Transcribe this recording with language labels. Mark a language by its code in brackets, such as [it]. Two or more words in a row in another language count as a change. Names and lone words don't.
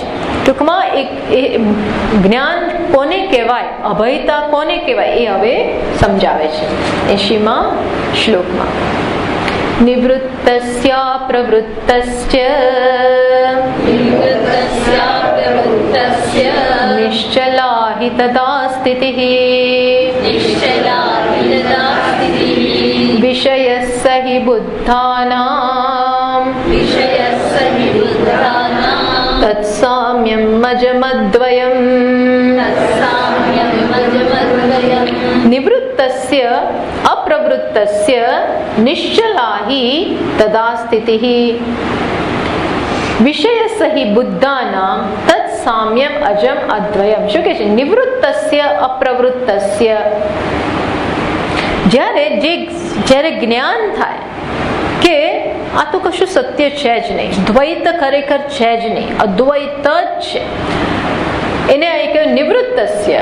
[gu] ટૂંકમાં એ જ્ઞાન કોને કહેવાય, અભયતા કોને કહેવાય એ હવે સમજાવે છે 80મા શ્લોકમાં. [sa] निवृत्तस्य प्रवृत्तस्य निश्चला हि तदा स्थितिः विषयस्स हि बुद्धानां तत्साम्यं मजमद्वयम्. निवृत्तस्य अप्रवृत्तस्य निश्चला हि तदा स्थितिः विषयस्य हि बुद्धानाम तत् साम्यम अजम अद्वयम. [gu] શું કહે છે? [sa] निवृत्तस्य अप्रवृत्तस्य. [gu] જ્યારે જ્ઞાન થાય કે આ તો કશું સત્ય છે જ નહીં, દ્વૈત ખરેખર છે જ નહીં, અદ્વૈત જ છે, એને અહીં કહ્યું નિવૃત્તસ્ય.